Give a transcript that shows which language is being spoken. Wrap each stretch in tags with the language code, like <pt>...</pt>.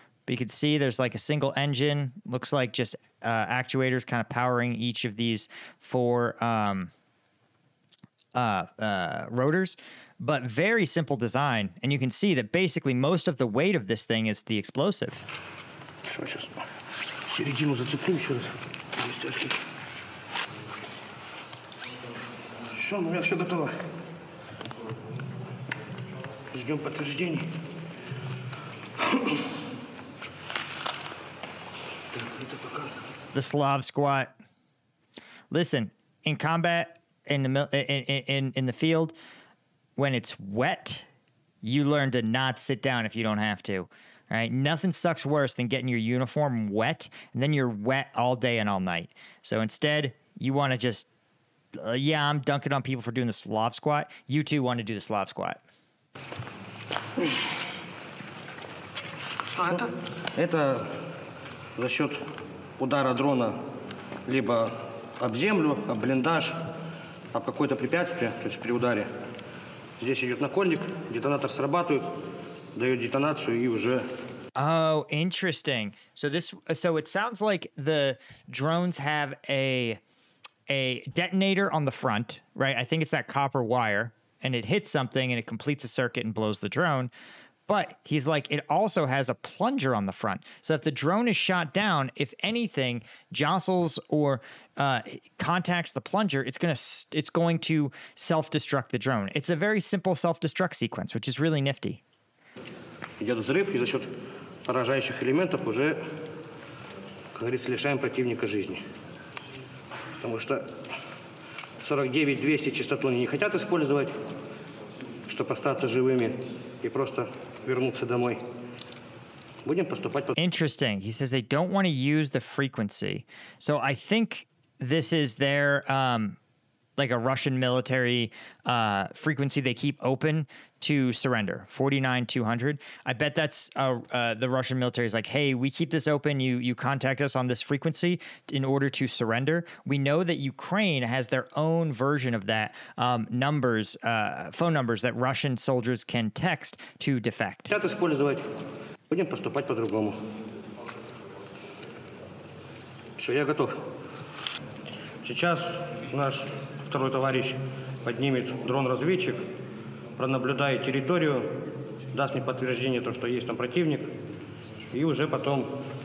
<en>But you can see there's like a single engine. Looks like just actuators kind of powering each of these four rotors. But very simple design. And you can see that basically most of the weight of this thing is the explosive.</en> <ru>Сейчас середину зацеплю еще раз. Стяжки. Все, у меня все готово. Ждем подтверждений.</ru> <en>The Slav squat. Listen, in combat, in the field, when it's wet, you learn to not sit down if you don't have to. All right, nothing sucks worse than getting your uniform wet, and then you're wet all day and all night. So instead, you want to just, I'm dunking on people for doing the Slav squat. You too want to do the Slav squat.</en> <ru>Что это? Это за счет удара дрона либо об землю, об блиндаж, об какое-то препятствие, то есть при ударе. Здесь идет накольник, детонатор срабатывает, дает детонацию и уже...</ru> <en>Oh, interesting. So it sounds like the drones have a detonator on the front, right? I think it's that copper wire, and it hits something and it completes a circuit and blows the drone. But he's like, it also has a plunger on the front. So if the drone is shot down, if anything jostles or contacts the plunger, it's going to self-destruct the drone. It's a very simple self-destruct sequence, which is really nifty.</en> <ru>Идет взрыв, и за счет поражающих элементов уже, как говорится, лишаем противника жизни. Потому что 49-200 частоту они не хотят использовать, чтобы остаться живыми и просто вернуться домой. Будем поступать по...</ru> <en>Interesting. He says they don't want to use the frequency. So I think this is their like a Russian military frequency they keep open to surrender, 49,200. I bet that's the Russian military is like, hey, we keep this open. You contact us on this frequency in order to surrender. We know that Ukraine has their own version of that numbers, phone numbers that Russian soldiers can text to defect.</en> <ru>Хотят использовать. Будем поступать по-другому. Все, я готов. Сейчас наш второй товарищ поднимет дрон-разведчик, пронаблюдает территорию, даст мне подтверждение, то, что есть там противник, и уже потом...</ru>